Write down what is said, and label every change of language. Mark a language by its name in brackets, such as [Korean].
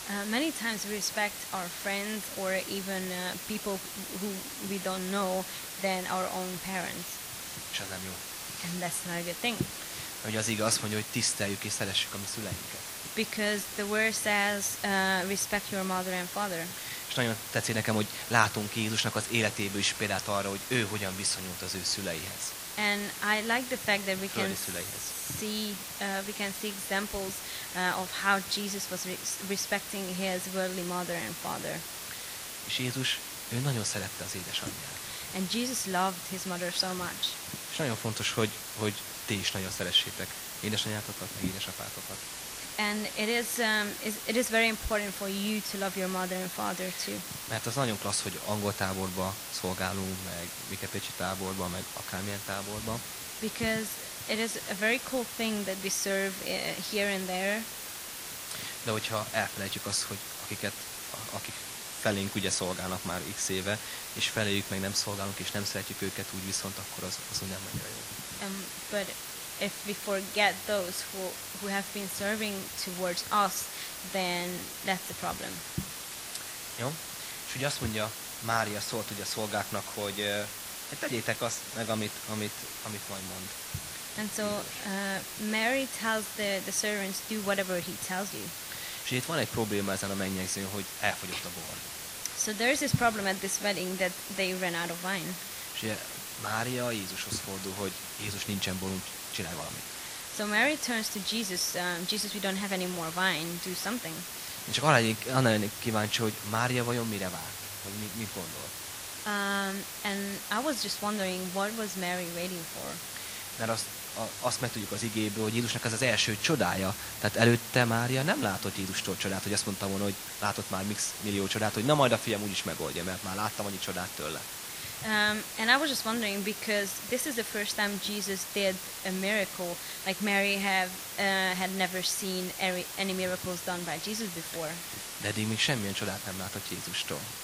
[English] Many times we respect our friends or even people who we don't know than our own parents. [Hungarian] És ez nem jó. [English] And that's not a good thing. [Hungarian] Hogy az igaz, mondja, hogy tiszteljük és szeressük a mi szüleinket. [English] Because the word says respect your mother and father. [Hungarian] És nagyon tetszik nekem, hogy látunk Jézusnak az életéből is példát arra, hogy ő hogyan viszonyult az ő szüleihez. [English] And I like the fact that we can see examples of how Jesus was respecting his worldly mother and father. [Hungarian] És Jézus, ő nagyon szerette az édesanyját. [English] And Jesus loved his mother so much. [Hungarian] És nagyon fontos, hogy ti is nagyon szeressétek édesanyátokat, meg édesapátokat. [English] And it is very important for you to love your mother and father too. [Hungarian] Mert az nagyon klassz, hogy angol táborba szolgálunk, meg mikepécsi táborba, meg akármilyen táborba. [English] Because it is a very cool thing that we serve here and there. [Hungarian] De hogyha elfelejtjük azt, hogy akik felénk ugye szolgálnak már x éve, és feléjük meg nem szolgálunk, és nem szeretjük őket úgy viszont, akkor az úgy nem annyira jó. [English] But if we forget those who have been serving towards us, then that's the problem. [Hungarian] Jó. És ugye azt mondja Mária szólt ugye a szolgáknak, hogy tegyétek azt meg, amit majd mond. [English] And so Mary tells the servants, do whatever he tells you. [Hungarian] És itt van egy probléma ezen a mennyegzőn, hogy elfogyott a bor. [English] So there is this problem at this wedding that they ran out of wine. [Hungarian] És Mária Jézushoz fordul, hogy Jézus nincsen borunk, csinálj valamit. [English] So Mary turns to Jesus, Jesus, we don't have any more wine, do something. [Hungarian] Én csak arra lennék kíváncsi, hogy Mária vajon mire vár, hogy mit gondol. [English] And I was just wondering, what was Mary waiting for? [Hungarian] Mert azt megtudjuk az igéből, hogy Jézusnak ez az első csodája. Tehát előtte Mária nem látott Jézustól csodát, hogy azt mondta volna, hogy látott már mix millió csodát, hogy na majd a fiam úgyis megoldja, mert már láttam annyi csodát tőle. [English] And I was just wondering, because this is the first time Jesus did a miracle, like Mary had never seen any miracles done by Jesus before. [Hungarian] De eddig még semmilyen csodát nem látott Jézustól.